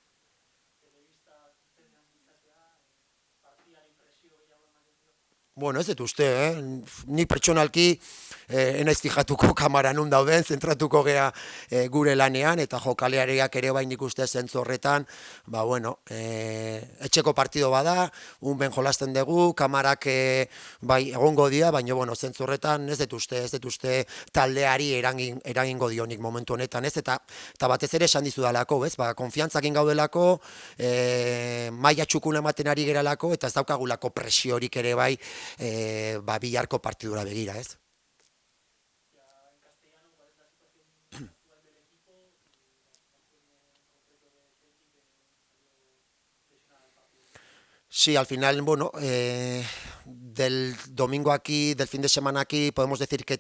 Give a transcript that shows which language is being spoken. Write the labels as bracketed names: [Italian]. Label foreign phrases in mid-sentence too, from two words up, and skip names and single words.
[Basque] Bueno, ez dut uste, Ni pertsonalki enaiz fijatuko kamara nun dauden, zentratuko gea gure lanean, eta jokaleariak ere bai nik uste zentzu horretan, ba bueno, etxeko partido bada, unben jolasten dugu, kamarak bai egongo dira, baina bueno, zentzu horretan ez dut uste taldeari eragingo dionik momentu honetan, ez? Eta batez ere esan dizudalako, ez? Ba, konfiantzakin gaudelako, maila txukun ematen ari geralako, eta ez daukagulako presiorik ere bai, ba biharko partidura begira, ez? [Spanish] Sí, al final, bueno, del domingo aquí, del fin de semana aquí, podemos decir que